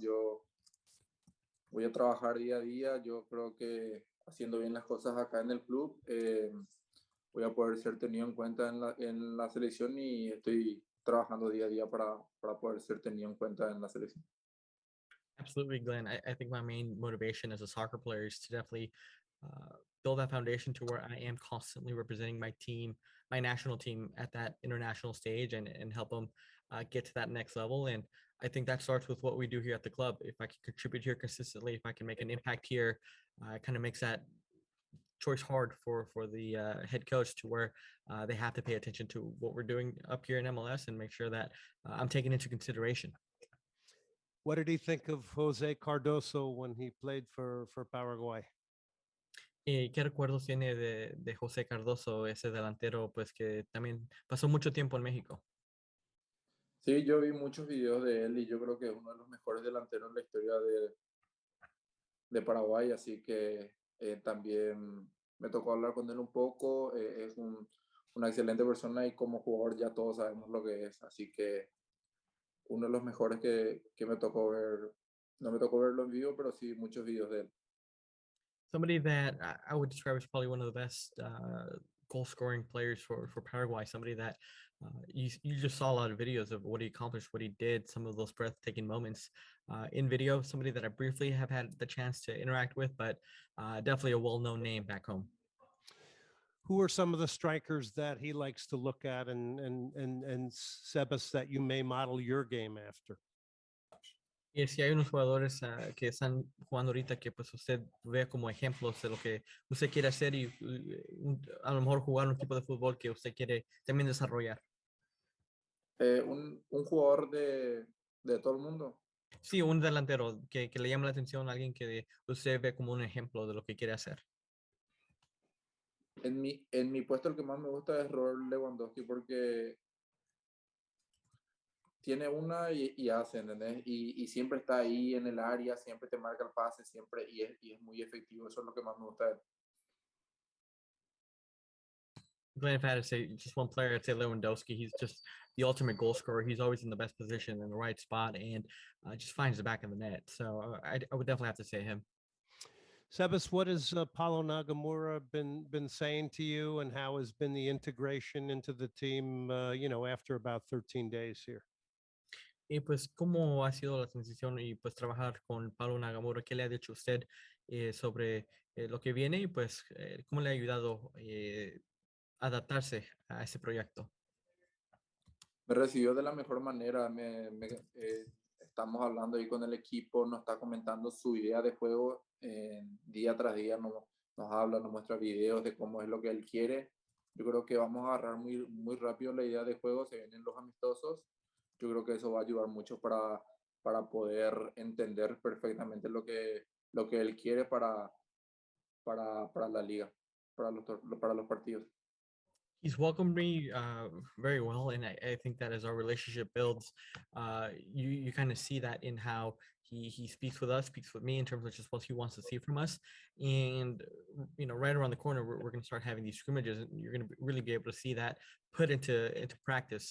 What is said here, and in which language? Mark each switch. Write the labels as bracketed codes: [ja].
[es] Yo voy a trabajar día a día. Yo creo que haciendo bien las cosas acá en el club, voy a poder ser tenido en cuenta en la selección y estoy trabajando día a día para poder ser tenido en cuenta en la selección. [en] Absolutely, Glenn. I think my main motivation as a soccer player is to definitely build that foundation to where I am constantly representing my team, my national team at that international stage and help them get to that next level. And I think that starts with what we do here at the club. If I can contribute here consistently, if I can make an impact here, it kind of makes that choice hard for the head coach to where they have to pay attention to what we're doing up here in MLS and make sure that I'm taken into consideration. What did he think of Jose Cardoso when he played for Paraguay? [es] ¿Qué recuerdos tiene de José Cardoso, ese delantero, pues que también pasó mucho tiempo en México? Sí, yo vi muchos videos de él y yo creo que es uno de los mejores delanteros en la historia de Paraguay, así que también me tocó hablar con él un poco. Es una excelente persona y como jugador ya todos sabemos lo que es, así que uno de los mejores que me tocó ver. No me tocó verlo en vivo, pero sí muchos videos de él. [en] Somebody that I would describe as probably one of the best goal scoring players for Paraguay. Somebody that you just saw a lot of videos of what he accomplished, what he did, some of those breathtaking moments in video. Somebody that I briefly have had the chance to interact with, but definitely a well-known name back home. Who are some of the strikers that he likes to look at and Sebas that you may model your game after? [es] Y si hay unos jugadores que están jugando ahorita que pues usted ve como ejemplos de lo que usted quiere hacer y a lo mejor jugar un tipo de fútbol que usted quiere también desarrollar. Un jugador de todo el mundo. Sí, un delantero que le llame la atención a alguien que usted ve como un ejemplo de lo que quiere hacer. En mi puesto el que más me gusta es Robert Lewandowski porque tiene una y hace, ¿entendés? Y siempre está ahí en el área, siempre te marca el pase, siempre, y es muy efectivo. Eso es lo que más me gusta de él. [en] Glenn, if I had to say just one player, I'd say Lewandowski. He's just the ultimate goal scorer. He's always in the best position in the right spot and just finds the back of the net. So I would definitely have to say him. Sebas, what has Paulo Nagamura been saying to you, and how has been the integration into the team, after about 13 days here? [es] Y pues, ¿cómo ha sido la transición y pues trabajar con Paulo Nagamura? ¿Qué le ha dicho usted sobre lo que viene y pues cómo le ha ayudado adaptarse a ese proyecto? Me recibió de la mejor manera. Estamos hablando ahí con el equipo, nos está comentando su idea de juego día tras día, nos habla, nos muestra videos de cómo es lo que él quiere. Yo creo que vamos a agarrar muy, muy rápido la idea de juego, se vienen los amistosos. Yo creo que eso va a ayudar mucho para poder entender perfectamente lo que él quiere para la liga, para los partidos. [en] He's welcomed me very well, and I think that as our relationship builds, you kind of see that in how he speaks with us, speaks with me in terms of just what he wants to see from us. And right around the corner, we're going to start having these scrimmages, and you're going to really be able to see that put into practice.